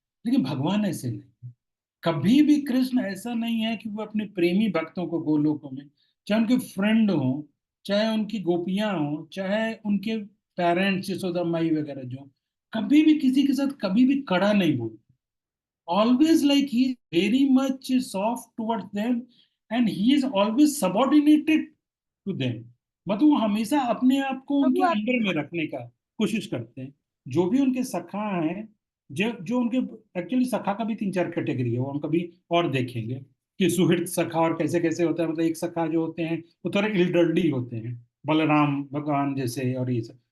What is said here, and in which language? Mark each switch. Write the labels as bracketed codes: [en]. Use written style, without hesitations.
[hi] लेकिन भगवान ऐसे नहीं, कभी भी कृष्ण ऐसा नहीं है कि वो अपने प्रेमी भक्तों को गोलोकों में, चाहे उनके फ्रेंड हो, चाहे उनकी गोपियां हो, चाहे उनके पेरेंट्स यशोदा माई वगैरह, जो कभी भी किसी के साथ कभी भी कड़ा नहीं बोलते। [en] Always like he is very much soft towards them, and he is always subordinated to them। [hi] मतलब वो हमेशा अपने आप को प्रभु उनके आप. अंडर में रखने का कोशिश करते हैं। जो भी उनके सखा हैं, जो जो उनके, एक्चुअली सखा का भी तीन चार कैटेगरी है, वो हम कभी और देखेंगे। कि सुहृद सखा और कैसे कैसे होता है, मतलब एक सखा जो होते हैं वो थोड़े इल्डरली होते हैं, बलराम भगवान जैसे और ये सब।